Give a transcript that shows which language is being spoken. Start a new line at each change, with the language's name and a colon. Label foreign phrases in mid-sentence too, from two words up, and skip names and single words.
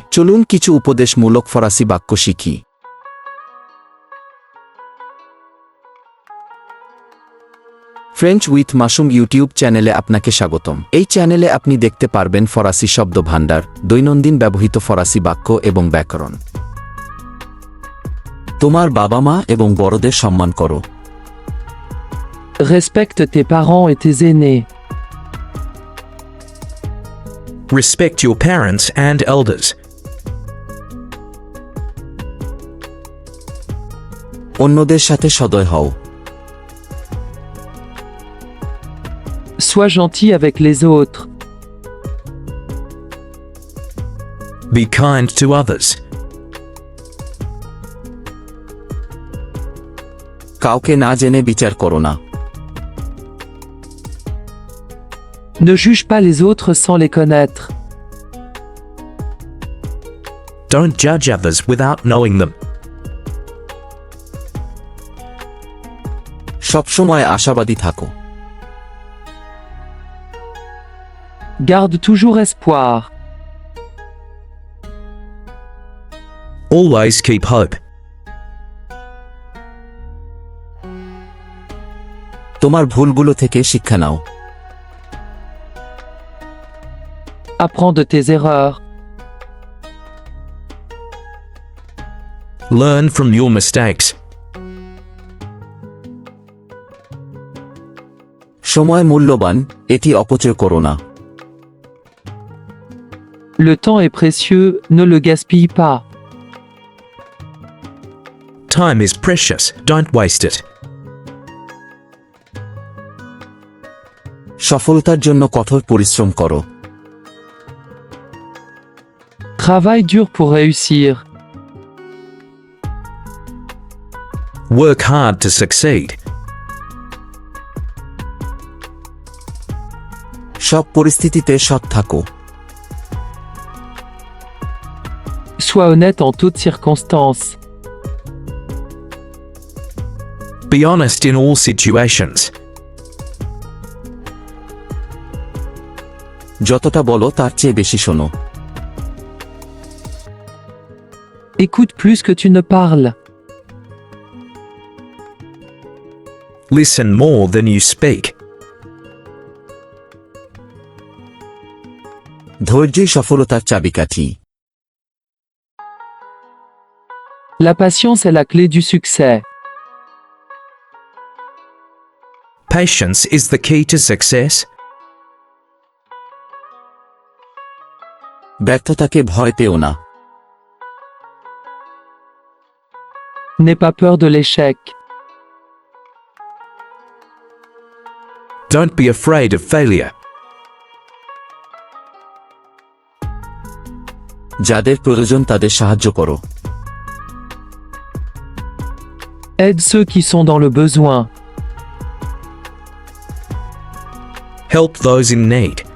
Bangla: চলুন কিছু উপদেশমূলক ফরাসি বাক্য শিখি। ফ্রেঞ্চ উইথ মাসুম ইউটিউব চ্যানেলে আপনাকে স্বাগতম। এই চ্যানেলে আপনি দেখতে পারবেন ফরাসি শব্দ ভাণ্ডার, দৈনন্দিন ব্যবহৃত ফরাসি বাক্য এবং ব্যাকরণ। তোমার বাবা মা এবং বড়দের সম্মান করো।
French: Respecte tes parents et tes aînés.
English: Respect your parents and elders.
Bangla: অন্যদের সাথে সদয় হও।
French: Sois gentil avec les autres.
English: Be kind to others.
Bangla: কাউকে না জেনে বিচার করো না।
French: Ne juge pas les autres sans les connaître.
English: Don't judge others without knowing them.
Bangla: সবসময় আশাবাদী থাকো।
French: Garde toujours espoir.
English: Always keep hope.
Bangla: তোমার ভুলগুলো থেকে শিক্ষা নাও।
French: Apprends de tes erreurs.
English: Learn from your mistakes.
Bangla: সময় মূল্যবান, এটি অপচয় করো না।
French: Le temps est précieux, ne le gaspille pas.
English: Time is precious, don't waste it.
Bangla: সফলতার জন্য কঠোর পরিশ্রম করো।
French: Travaille dur pour réussir.
English: Work hard to succeed.
Bangla: সব পরিস্থিতিতে সৎ থাকো।
French: Sois honnête en toutes circonstances.
English: Be honest in all situations.
Bangla: যতটা বলো তার চেয়ে বেশি শোনো।
French: Écoute plus que tu ne parles.
English: Listen more than you speak.
Bangla: ধৈর্যই সফলতার চাবিকাঠি।
French: La patience est la clé du succès.
English: Patience is the key to success.
Bangla: ব্যর্থতাকে ভয় পেও না।
French: N'aie pas peur de l'échec.
English: Don't be afraid of failure.
Bangla: যাদের প্রয়োজন তাদের সাহায্য করো।
French: Aide ceux qui sont dans le besoin.
English: Help those in need.